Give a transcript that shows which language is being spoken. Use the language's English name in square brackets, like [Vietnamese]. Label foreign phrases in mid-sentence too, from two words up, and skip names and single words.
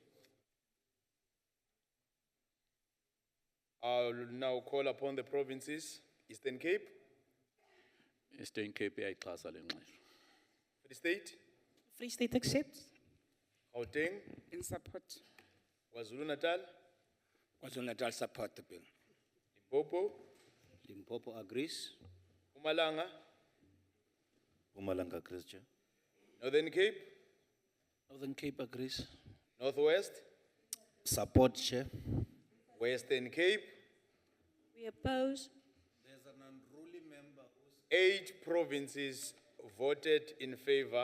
[English] I'll now call upon the provinces, Eastern Cape, [Xhosa] Eastern Cape iyayixhasa le ngxelo. [English] Free State, Free State accepts. Gauteng, In support. KwaZulu-Natal, KwaZulu-Natal support the bill. Limpopo, Limpopo agrees. Mpumalanga, Mpumalanga agrees, Chair. Northern Cape, Northern Cape agrees. Northwest, Support, Chair. Western Cape. We oppose. 8 provinces voted in favor.